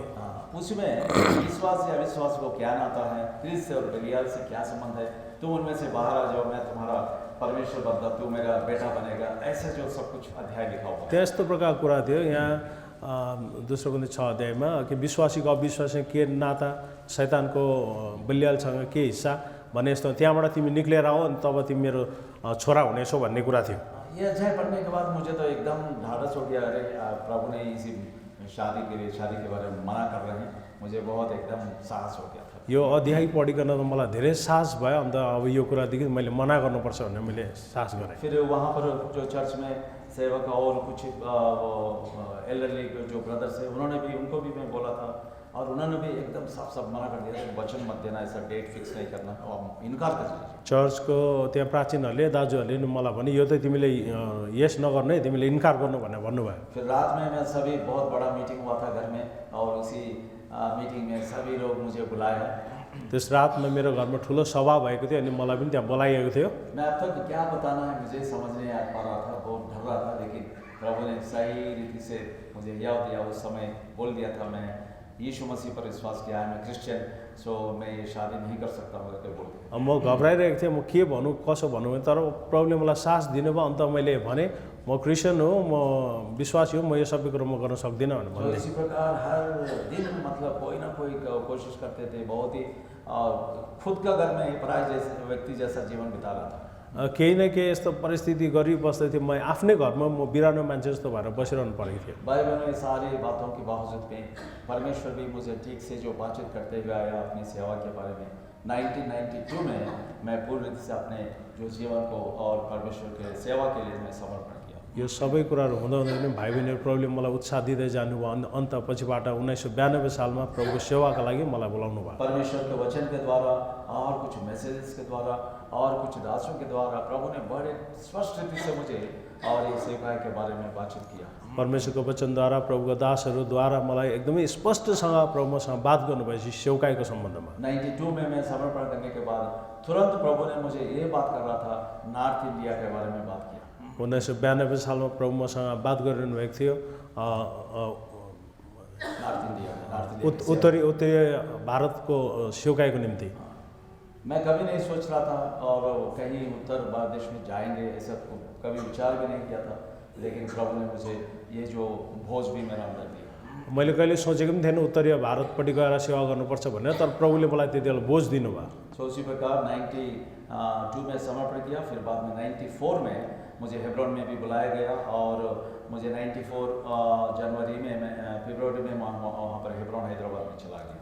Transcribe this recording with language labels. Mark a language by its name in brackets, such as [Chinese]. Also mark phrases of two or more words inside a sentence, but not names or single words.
[Hindi] उसमें विश्वास या अविश्वास को क्या नाता है, क्रिस्त और बलियाल से क्या संबंध है, तुम उनमें से बाहर आ जाओ, मैं तुम्हारा परमेश्वर बनता, तू मेरा बेटा बनेगा, ऐसे जो सब कुछ अध्याय लिखा हुआ है। [Nepali] त्यस्तो प्रकारको कुरा थियो यहाँ दोस्रो कोरिन्थी 6 अध्यायमा कि विश्वासीको अविश्वासी के नाता शैतानको बलियालसँग के हिस्सा भने यस्तो त्यहाँबाट तिमी निक्लेर आऊ अनि तब तिमी मेरो छोरा हुनेछौ भन्ने कुरा थियो [Hindi] ये अध्याय पढ़ने के बाद मुझे तो एकदम ढाढ़स हो गया, अरे प्रभु ने इसी शादी के बारे में मना कर रहे हैं, मुझे बहुत एकदम साहस हो गया था। [Nepali] यो अध्याय पढिकन त मलाई धेरै साहस भयो अन्त अब यो कुरादेखि मैले मना गर्नुपर्छ भनेर मैले साहस गरेँ [Hindi] फिर वहाँ पर जो चर्च में सेवक और कुछ एल्डरली जो ब्रदर्स है उनको भी मैं बोला था, और उन्होंने भी एकदम साफ मना कर दिया, वचन मत देना, ऐसा [English] date fix [Hindi] नहीं करना, और इनकार कर दिया। [Nepali] चर्चको त्यहाँ प्राचीनहरूले दाजुहरूले मलाई भने यो त तिमीले यस नगर्नु है, तिमीले इन्कार गर्नु भनेर भन्नुभयो [Hindi] फिर रात में मैं सभी बहुत बड़ा मीटिंग हुआ था घर में, और उसी मीटिंग में सभी लोग मुझे बुलाया। [Nepali] त्यस रातमा मेरो घरमा ठुलो सभा भएको थियो अनि मलाई पनि त्यहाँ बोलाइएको थियो [Hindi] मैं अब तक क्या बताना है मुझे समझ नहीं आ पा रहा था, बहुत डर रहा था, लेकिन प्रभु ने सही रीति से मुझे याद दिया, उस समय बोल दिया था मैं यीशु मसीह पर विश्वास किया है, मैं क्रिश्चियन, सो मैं ये शादी नहीं कर सकता हूँ करके बोल दिया। [Nepali] म घबराइरहेको थिएँ, म के भनौँ कसो भनौँ तर प्रभुले मलाई साहस दिनुभयो अन्त मैले भने म क्रिस्चियन हो, म विश्वासी हो, म यो सबै कुरो म गर्न सक्दिनँ भनेर [Hindi] तो [Nepali] भन्दै [Hindi] इसी प्रकार हर दिन मतलब कोई ना कोई कोशिश करते थे, बहुत ही खुद का घर में पराय जैसे व्यक्ति जैसा जीवन बिता रहा था। [Nepali] केही न केही यस्तो परिस्थिति गरिबस्दै थिएँ, म आफ्नै घरमा म बिरानो मान्छे जस्तो भएर बसिरहनु परेको थियो [Hindi] बाइबल में सारी बातों के बावजूद में परमेश्वर भी मुझे ठीक से जो बातचीत करते हुए आया अपनी सेवा के बारे में। 1992 में मैं पूर्ण रीति से अपने जो जीवन को और परमेश्वर के सेवा के लिए मैं समर्पण किया। [Nepali] यो सबै कुराहरू हुँदा हुँदै पनि भाइ बहिनीहरू प्रभुले मलाई उत्साह दिँदै जानुभयो अन्त पछिबाट 1992 सालमा प्रभुको सेवाका लागि मलाई बोलाउनु भयो [Hindi] परमेश्वर के वचन के द्वारा और कुछ मैसेजेस के द्वारा और कुछ दासों के द्वारा प्रभु ने बड़े स्पष्ट रीति से मुझे और ये सेवा के बारे में बातचीत किया। [Nepali] परमेश्वरको वचनद्वारा प्रभुको दासहरूद्वारा मलाई एकदमै स्पष्टसँग प्रभु मसँग बात गर्नुभएपछि सेवकाईको सम्बन्धमा [Hindi] 92 में मैं समर्पण करने के बाद तुरंत प्रभु ने मुझे ये बात कर रहा था, नॉर्थ इंडिया के बारे में बात किया। [Nepali] 1992 सालमा प्रभु मसँग बात गरिरहनु भएको थियो नॉर्थ इंडिया उत्तरी भारतको सेवकाईको निम्ति। [Hindi] मैं कभी नहीं सोच रहा था और कहीं उत्तर प्रदेश में जाएंगे, ऐसा कभी विचार भी नहीं किया था, लेकिन प्रभु ने मुझे ये जो भोज भी मेरा अंदर दिया। [Nepali] मैले कहिले सोचेको पनि थिएन उत्तरीय भारतपट्टि गएर सेवा गर्नुपर्छ भनेर, तर प्रभुले मलाई त्यति बेला बोझ दिनुभयो। [Hindi] सो उसी प्रकार 92 में समर्पण किया, फिर बाद में 94 में मुझे हेब्रोन में भी बुलाया गया और मुझे 94 फरवरी में वहाँ पर हेब्रोन हैदराबाद में चला गया।